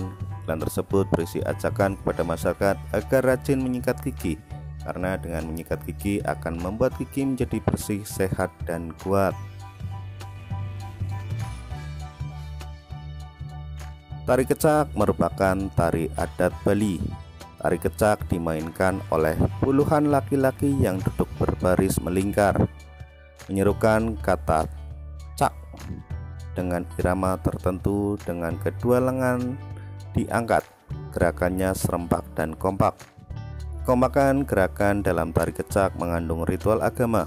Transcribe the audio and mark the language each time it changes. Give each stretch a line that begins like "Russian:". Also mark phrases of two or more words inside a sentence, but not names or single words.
Indonesian: Iklan tersebut berisi ajakan kepada masyarakat agar rajin menyikat gigi, karena dengan menyikat gigi akan membuat gigi menjadi bersih, sehat, dan kuat. Tari kecak merupakan tari adat Bali. Tari kecak dimainkan oleh puluhan laki-laki yang duduk berbaris melingkar, menyerukan kata cak dengan irama tertentu dengan kedua lengan diangkat. Gerakannya serempak dan kompak. Kekompakan gerakan dalam tari kecak mengandung ritual agama.